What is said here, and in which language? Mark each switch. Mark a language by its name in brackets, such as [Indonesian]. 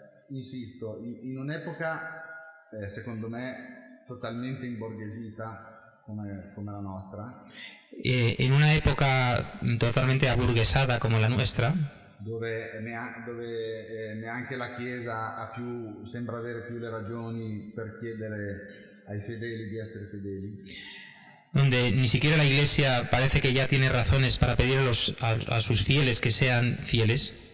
[Italian] Insisto, in un'epoca, secondo me, totalmente imborghesita come la nostra, [Spanish] En una época totalmente aburguesada como la nuestra, [Italian] dove neanche la Chiesa sembra avere più le ragioni per chiedere ai fedeli di essere fedeli, [Spanish] donde ni siquiera la Iglesia parece que ya tiene razones para pedir a sus fieles que sean fieles,